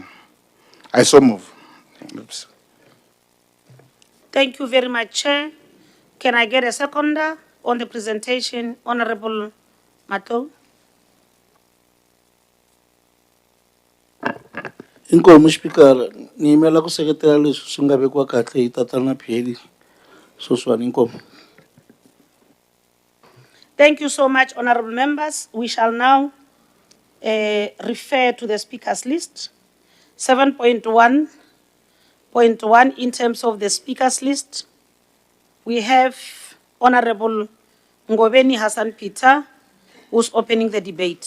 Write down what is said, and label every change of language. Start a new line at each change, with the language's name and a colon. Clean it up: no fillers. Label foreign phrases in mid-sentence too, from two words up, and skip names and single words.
English: I so move. Oops. Thank you very much, Chair. Can I get a seconder on the presentation? Honorable Mato.
Tsonga: Inkomu Speaker, ni yimela ku seketela leswi swi nga vekiwa kahle hi tatana Phiri sweswiwani inkomu.
English: Thank you so much, honorable members. We shall now refer to the speakers list. 7.1.1 in terms of the speakers list, we have Honorable Ngobeni Hassan Peter, who's opening the debate.